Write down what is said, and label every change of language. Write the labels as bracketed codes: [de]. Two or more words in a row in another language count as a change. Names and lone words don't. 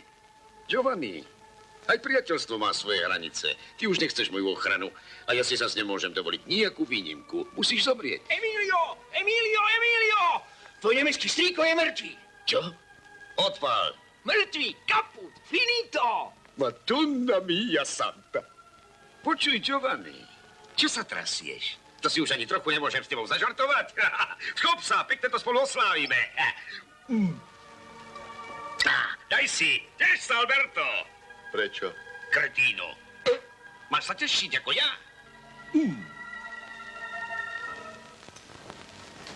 [sk] Giovanni, aj priateľstvo má svoje hranice. Ty už nechceš moju ochranu a ja si zase nemôžem dovoliť nejakú výnimku. Musíš zomrieť. Emilio! Emilio! Tvoj nemecký strýko je mŕtvý. Čo? Odpál. Mŕtvý, kaput, finito. [it] Madonna mia santa. Počuj, Giovanni, [sk] čo sa trasieš? To si už ani trochu nemôžem s tebou zažartovať. Schop sa, pekne to spolu oslávime. Daj si, teš sa, Alberto. Prečo? Kretíno. Máš sa tešiť ako ja?